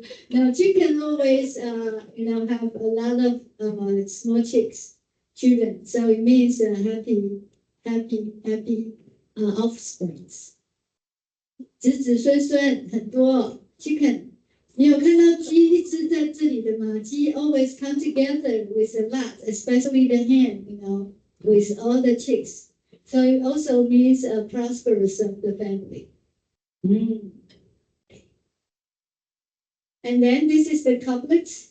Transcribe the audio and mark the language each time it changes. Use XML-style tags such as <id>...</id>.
<en>No, chicken always, have a lot of small chicks, children. So it means happy offsprings.</en> <zh>子子孙孙很多</zh> <en>chicken。</en> <zh>你有看到鸡一只在这里的吗？</zh> <en>鸡 always come together with a lot, especially the hen, with all the chicks. So it also means prosperous of the family. And then this is the couplet.</en>